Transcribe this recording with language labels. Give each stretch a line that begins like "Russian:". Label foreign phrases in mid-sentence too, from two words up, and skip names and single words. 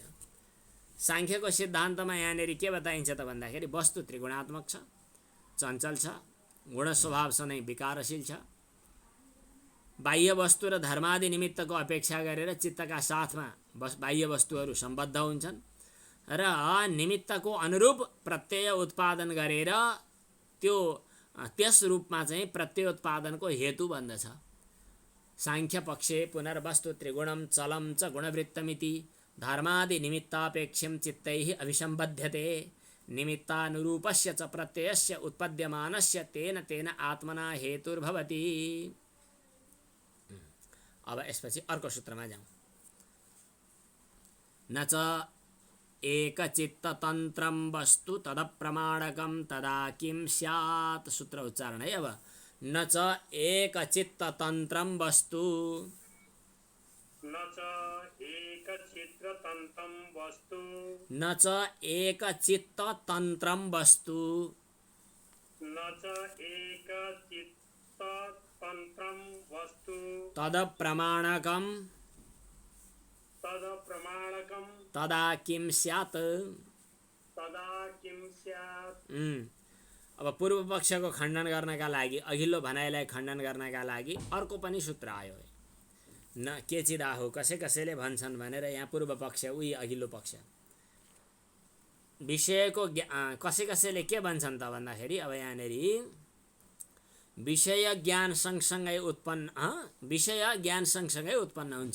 Nepali: साङ्ख्यको सिद्धान्तमा यहाँनिर के बताइन्छ त भन्दाखेरि वस्तु त्रिगुणात्मक छ, चञ्चल छ, गुण स्वभाव सधैँ विकारशील छ। बाह्य वस्तु र धर्मादि निमित्तको अपेक्षा गरेर चित्तका साथमा बाह्य वस्तुहरू सम्बद्ध हुन्छन् र निमित्तको अनुरूप प्रत्यय उत्पादन गरेर त्यस रूपमा चाहिँ प्रत्यय उत्पादनको हेतु बन्दछ।
Sanskrit: साङ्ख्य पक्षे पुनर्वस्तु त्रिगुणं चलं च गुणवृत्तमिति धर्मादि निमित्तापेक्षं चित्तैः अभिसम्बध्यते निमित्तानुरूपस्य च प्रत्ययस्य उत्पद्यमानस्य तेन तेन आत्मना हेतुर्भवति।
Nepali: अब यसपछि अर्को सूत्रमा जाउँ।
Sanskrit: न च एकचित्ततन्त्रं वस्तु तदप्रमाणकं तदा किं स्यात्।
Nepali: सूत्र उच्चारण है।
Sanskrit: अब न च एकचित्ततन्त्रं वस्तु, न च एकचित्ततन्त्रं वस्तु, न च एकचित्ततन्त्रं वस्तु, न च एकचित्ततन्त्रं वस्तु तदप्रमाणकं तदप्रमाणकं तदा किं स्यात्। तदा किं स्यात्।
Nepali: अब पूर्व पक्षको खण्डन गर्नका लागि, अघिल्लो भनाइलाई खण्डन गर्नका लागि अर्को पनि सूत्र आयो है।
Sanskrit: न के चिदाहु
Nepali: कसैले भन्छन् भनेर यहाँ पूर्व पक्ष उही अघिल्लो पक्ष विषयको कसैले के भन्छन् त भन्दाखेरि अब यहाँनिर विषय ज्ञान सँगसँगै उत्पन्न हुन्छ।